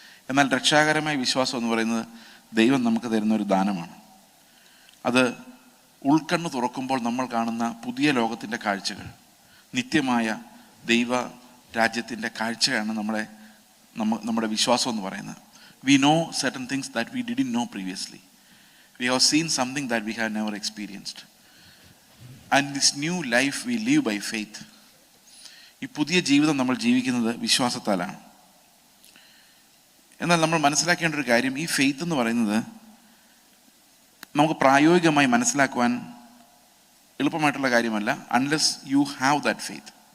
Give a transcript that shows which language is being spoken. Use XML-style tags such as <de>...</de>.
<ml>എന്നാൽ രക്ഷാകരമായ വിശ്വാസം എന്ന് പറയുന്നത് ദൈവം നമുക്ക് തരുന്ന ഒരു ദാനമാണ്. അത് ഉൾക്കണ്ണ് തുറക്കുമ്പോൾ നമ്മൾ കാണുന്ന പുതിയ ലോകത്തിൻ്റെ കാഴ്ചകൾ, നിത്യമായ ദൈവ രാജ്യത്തിൻ്റെ കാഴ്ചയാണ് നമ്മുടെ വിശ്വാസം എന്ന് പറയുന്നത്.</ml> <en>We know certain things that we didn't know previously. We have seen something that we have never experienced. And this new life we live by faith.</en> <ml>ഈ പുതിയ ജീവിതം നമ്മൾ ജീവിക്കുന്നത് വിശ്വാസത്താലാണ്. എന്നാൽ നമ്മൾ മനസ്സിലാക്കേണ്ട ഒരു കാര്യം, ഈ ഫെയ്ത്ത് എന്ന് പറയുന്നത് നമുക്ക് പ്രായോഗികമായി മനസ്സിലാക്കുവാൻ എളുപ്പമായിട്ടുള്ള കാര്യമല്ല,</ml> <en>Unless you have that faith.</en>